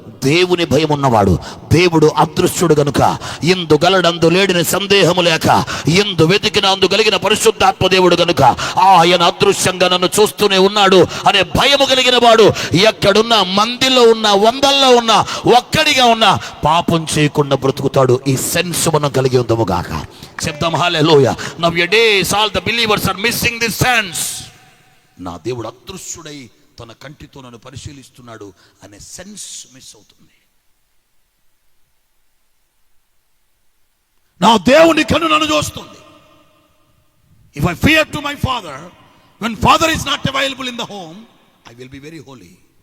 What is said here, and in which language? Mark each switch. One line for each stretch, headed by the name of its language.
Telugu: దేవుని భయం ఉన్నవాడు, దేవుడు అదృశ్యుడు గనుక ఇందు గలడందు లేడిని సందేహము లేక, ఇందు వెతికిన అందు కలిగిన పరిశుద్ధాత్మ దేవుడు గనుక ఆయన అదృశ్యంగా నన్ను చూస్తూనే ఉన్నాడు అనే భయము కలిగిన వాడు ఎక్కడున్నా, మందిలో ఉన్నా, వందల్లో ఉన్నా, ఒక్కడిగా ఉన్నా పాపం చేయకుండా బ్రతుకుతాడు. ఈ సెన్స్ మనం కలిగి ఉందము గాక. చెప్దాం హల్లెలూయా.
English: Nowadays all the believers are missing this sense.
Telugu: నా దేవుడు అదృశ్యుడై తన కంటితో నన్ను పరిశీలిస్తున్నాడు అనే సెన్స్ మిస్ అవుతుంది. నా దేవుని కన్ను నన్ను చూస్తుంది.
English: If I fear to my father, when father is not available in the home, I will be very holy.